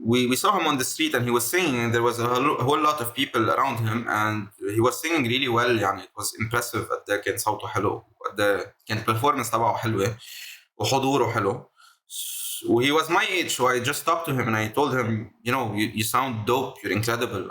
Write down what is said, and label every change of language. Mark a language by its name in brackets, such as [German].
[English] We saw him on the street and he was singing. There was a whole lot of people around him and he was singing really well. يعني it was impressive. [Arabic] قد كان صوته حلو, قد كان performance تبعه حلوة وحضوره حلو. [English] He was my age, so I just talked to him and I told him, you sound dope, you're incredible.